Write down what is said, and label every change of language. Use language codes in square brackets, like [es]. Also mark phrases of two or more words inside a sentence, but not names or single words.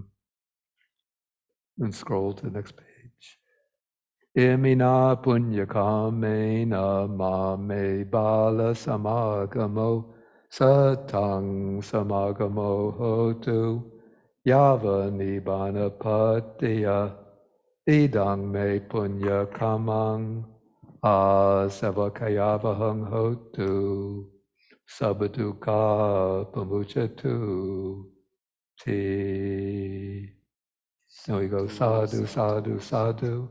[en] And scroll to the next page. [pi] Imina punyakamena mame bala samagamo satang samagamo hotu yava nibbana patiya idang me punyakamang asavakayavahang hotu sabaduka pamuchatu ti. [en] And we go [pi] sadhu, sadhu, sadhu.